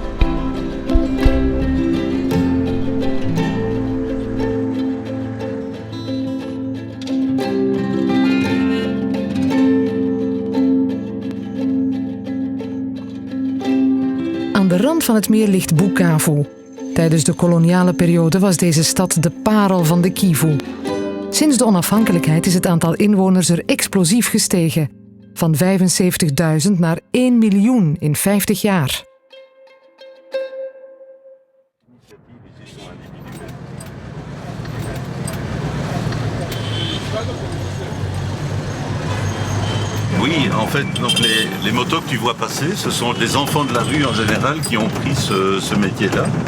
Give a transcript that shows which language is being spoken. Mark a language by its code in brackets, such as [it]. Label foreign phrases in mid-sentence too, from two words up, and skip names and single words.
[nl] Aan de rand van het meer ligt Bukavu. Tijdens de koloniale periode was deze stad de parel van de Kivu. Sinds de onafhankelijkheid is het aantal inwoners er explosief gestegen. Van 75.000 naar 1 miljoen in 50 jaar. [fr] Oui, en fait, donc les motos que tu vois passer, ce sont des enfants de la rue en général qui ont pris ce métier-là.